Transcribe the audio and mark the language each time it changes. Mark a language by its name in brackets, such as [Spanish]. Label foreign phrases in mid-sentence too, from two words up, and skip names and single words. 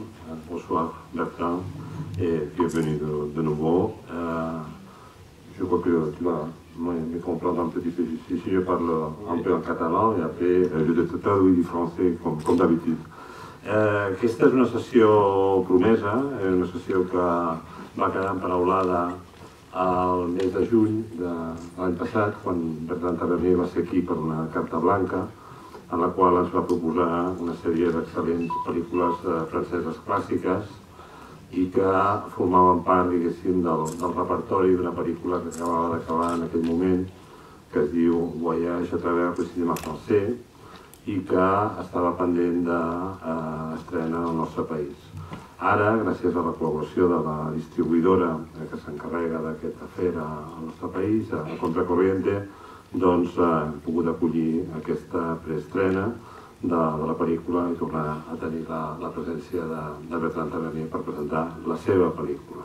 [French] Bonsoir Bertrand et bienvenue de nouveau. Je crois que tu vas me comprendre un petit peu ici. Si je parle un peu en català et après je te traduis du français com d'habitude. [Catalan] Aquesta és una sessió promesa, una sessió que va quedar emparaulada al mes de juny de l'any passat, quan Bertrand Tavernier va ser aquí per una carta blanca, en la qual ens va proposar una sèrie d'excel·lents pel·lícules franceses clàssiques i que formaven part, diguéssim, del repertori d'una pel·lícula que acabava d'acabar en aquell moment, que es diu Voyage à travers le cinéma français i que estava pendent d'estrena al nostre país. Ara, gràcies a la col·laboració de la distribuïdora que s'encarrega d'aquest afer al nostre país, a Contracorriente, doncs hem pogut acollir aquesta preestrena de la pel·lícula i tornar a tenir la presència de Bertrand Tavernier per presentar la seva pel·lícula.